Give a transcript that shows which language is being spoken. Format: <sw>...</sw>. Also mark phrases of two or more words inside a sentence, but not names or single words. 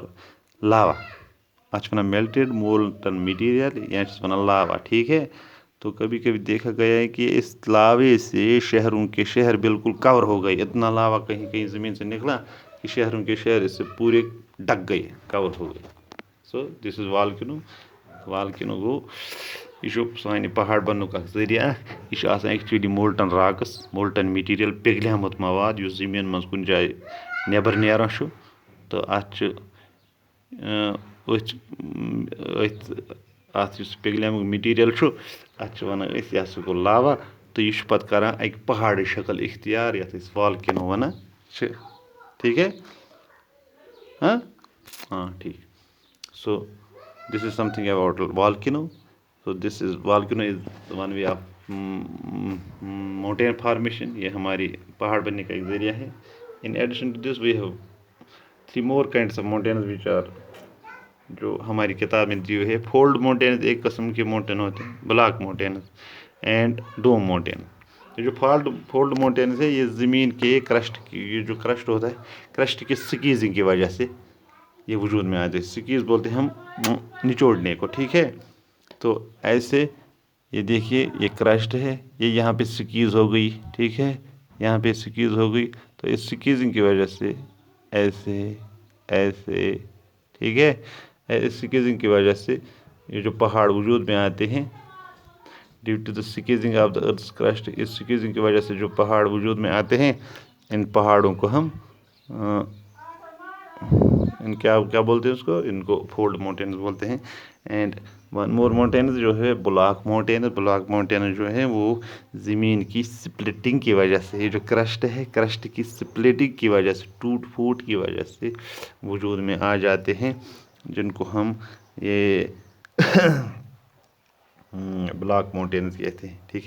<ur>لاوا اچھا نا</ur> <en>melted molten material</en> <ks>یا ونان لاوا</ks> <ur>ٹھیک ہے تو کبھی کبھی دیکھا گیا ہے کہ اس لاوے سے شہروں کے شہر بالکل کور ہو گئے اتنا لاوا کہیں کہیں زمین سے نکلا کہ شہروں کے شہر اس سے پورے ڈک گئے کور ہو گئے</ur> <en>so this is volcano</en> <ks>گوٚو یہ چھُ سانہِ پہاڑ بننُک اکھ ذٔریعہٕ یہِ چھُ آسان</ks> <en>actually molten rocks molten material</en> <ks>پِگلیومُت مواد یُس زٔمیٖن منٛز کُنہِ جایہِ نٮ۪بر نیران چھُ تہٕ اَتھ یُس پِگلیومُت مٹیریل چھُ اَتھ چھِ وَنان أسۍ یہِ ہسا گوٚو لاوا تہٕ یہِ چھُ پتہٕ کران اکہِ پہاڑٕچ شکل اختیار یتھ أسۍ والکینو وَنان چھِ</ks> <ur>ٹھیٖک ہے ہاں ٹھیٖک</ur> <ks>سو</ks> <en>this is something about volcano so this is volcano is one way of mountain formation</en> <ur>یہ ہماری پہاڑ بننے کا ایک ذریعہ ہے</ur> <en>in addition to this we have 3 more kinds of mountains which are</en> <ur>جو ہماری کتاب میں دی ہوئی ہے.</ur> <en>fold mountains</en> <ur>ایک قسم کے ماؤنٹین ہوتے ہیں,</ur> <en>block mountains and dome mountain.</en> <ur>یہ جو</ur> <en>fold mountains</en> <ur>ہے یہ زمین کے کرسٹ کی, یہ جو کرسٹ ہوتا ہے کرسٹ کی سکیزنگ کی وجہ سے یہ وجود میں آتے ہیں. سکیز بولتے ہیں ہم نچوڑنے کو, ٹھیک ہے. تو ایسے یہ دیکھیے یہ کرسٹ ہے, یہ یہاں پہ سکیز ہو گئی, ٹھیک ہے, یہاں پہ سکیز ہو گئی. تو اس سکیزنگ کی وجہ سے ایسے ایسے, ٹھیک ہے, اس سکیزنگ کی وجہ سے یہ جو پہاڑ وجود میں آتے ہیں</ur> <en>due to the squeezing of the earth's crust.</en> <ur>اس سکیزنگ کی وجہ سے جو پہاڑ وجود میں آتے ہیں ان پہاڑوں کو ہم ان کیا بولتے ہیں اس کو, ان کو</ur> <en>fold mountains</en> <ur>بولتے ہیں.</ur> <en>اینڈ ون مور ماؤنٹینز</en> <ur>جو ہے</ur> <en>بلاک ماؤنٹینز. block mountains</en> <ur>جو ہے وہ زمین کی سپلٹنگ کی وجہ سے, یہ جو کرسٹ ہے کرسٹ کی سپلٹنگ کی وجہ سے, ٹوٹ پھوٹ کی وجہ سے وجود میں آ جاتے ہیں, جن کو ہم یہ</ur> <en>block mountains</en> <ur>کہتے ہیں, ٹھیک ہے.</ur>